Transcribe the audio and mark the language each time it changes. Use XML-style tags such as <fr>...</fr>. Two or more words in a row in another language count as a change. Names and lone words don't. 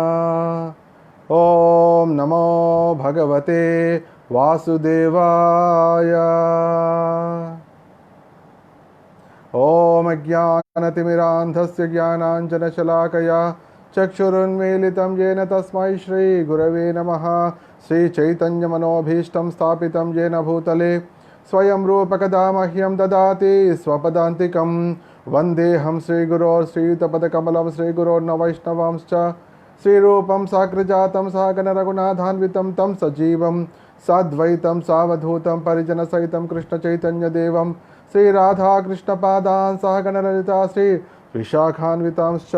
<sa>ఓం నమో భగవతే వాసుదేవాయ. ఓం అజ్ఞానతిమిరాంధస్య జ్ఞానాంజనశలాకయా చక్షురున్మీలితం येन తస్మై శ్రీ గురవే నమః. శ్రీచైతన్యమనోభీష్టం స్థాపితం येन భూతలే స్వయం రూపకదా మహ్యం దదాతి స్వపదాంతికం. వందేహం శ్రీగురోర్శ్రీయుతపదకమలం శ్రీగురోర్న వైష్ణవాంశ్చ శ్రీరూపం సాగ్రజాతం సహగణ రఘునాథాన్వితం తం సజీవం సాద్వైతం సావధూతం పరిజనసహితం కృష్ణచైతన్యదేవం శ్రీరాధాకృష్ణపాదాన్ సహగణ లలితా శ్రీ విశాఖాన్వితాంశ్చ.</sa>